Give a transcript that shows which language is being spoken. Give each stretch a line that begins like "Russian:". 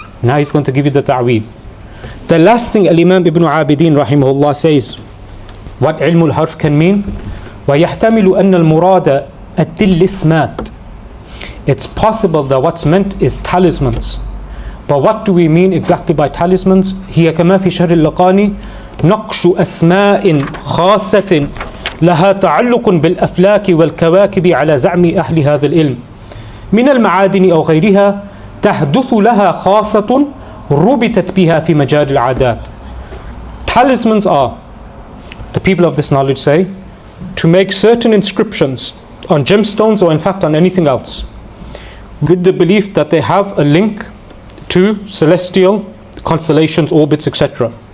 English: Now he's going to give you the ta'weez. The last thing Al-Imam Ibn Abidin rahimahullah says, what ilm al-harf can mean,
Arabic: وَيَحْتَمِلُ أَنَّ الْمُرَادَ التِّلِّسْمَاتِ.
English: It's possible that what's meant is talismans. But what do we mean exactly by talismans?
Arabic: هي كما في شهر اللقاني نقش أسماء خاصة لها تعلق بالأفلاك والكواكب على زعم أهل هذا العلم من المعادن أو غيرها تحدث لها خاصة ربطت بها في مجال العادات.
English: Talismans are, the people of this knowledge say, to make certain inscriptions on gemstones or in fact on anything else, with the belief that they have a link to celestial constellations, orbits, etc.